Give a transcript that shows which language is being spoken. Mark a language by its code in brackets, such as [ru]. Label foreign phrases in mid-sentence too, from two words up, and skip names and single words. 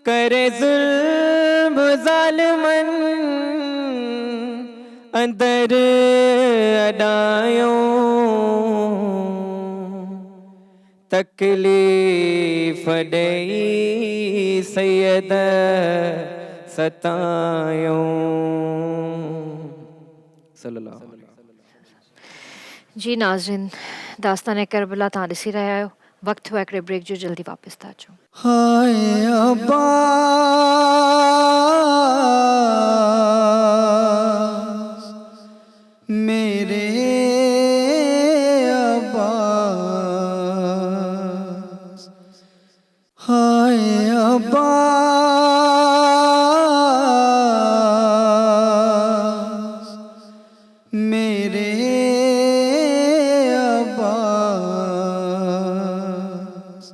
[sd] کرے ظلم ظالمن اندر اڈایوں تکلیف دئی سید ستایوں [ar] صلی اللہ علیہ وسلم. [sd] جی ناظرین داستان کربلا تاں ॾिसी रहिया आहियो. वक़्तु हुआ हिकिड़े ब्रेक जो, जल्दी वापसि था अचूं. [ur] ہائے عباس میرے عباس، ہائے عباس میرے عباس.